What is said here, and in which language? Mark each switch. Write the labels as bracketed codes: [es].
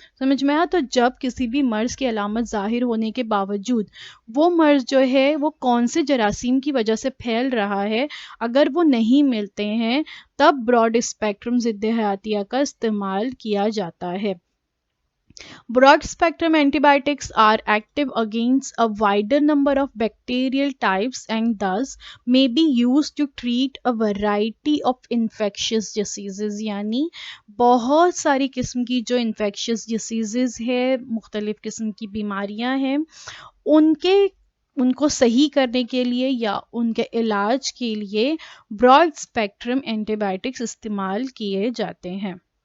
[hi] समझ में आया? तो जब किसी भी मर्ज़ की अलामत ज़ाहिर होने के बावजूद वो मर्ज़ जो है वो कौन से जरासीम की वजह से फैल रहा है, अगर वो नहीं मिलते हैं, तब ब्रॉड स्पेक्ट्रम ज़िद्दे हयातिया का इस्तेमाल किया जाता है। [en] Broad spectrum antibiotics are active against a wider number of bacterial types and thus may be used to treat a variety of infectious diseases। [hi] यानी बहुत सारी किस्म की जो infectious diseases है, मुख्तलिफ किस्म की बीमारियां हैं, उनको सही करने के लिए या उनके इलाज के लिए ब्रॉड स्पेक्ट्रम एंटीबायोटिक्स इस्तेमाल किए जाते हैं।